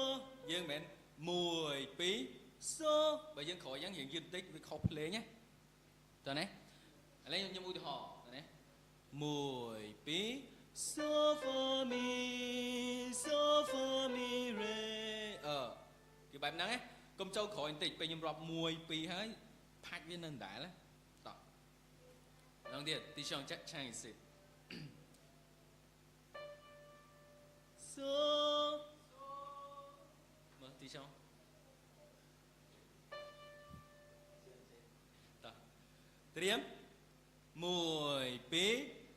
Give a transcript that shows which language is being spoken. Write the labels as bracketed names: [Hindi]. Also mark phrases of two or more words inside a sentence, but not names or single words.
[Khmer] យើងមិន1 2 so បើយើងក្រោយយ៉ាងរៀងយឺតបន្តិចវាខុសភ្លេងណា តើណាឥឡូវខ្ញុំឧទាហរណ៍តើណា1 2 so fa mi so fa mi re គឺបែបហ្នឹងណាកុំចូលក្រោយបន្តិចពេលខ្ញុំរាប់1 2ហើយផាច់វានៅដដែលណាម្ដងទៀតទីช่องឆាំងសិ So មើលទីช่องតោះត្រៀម1 2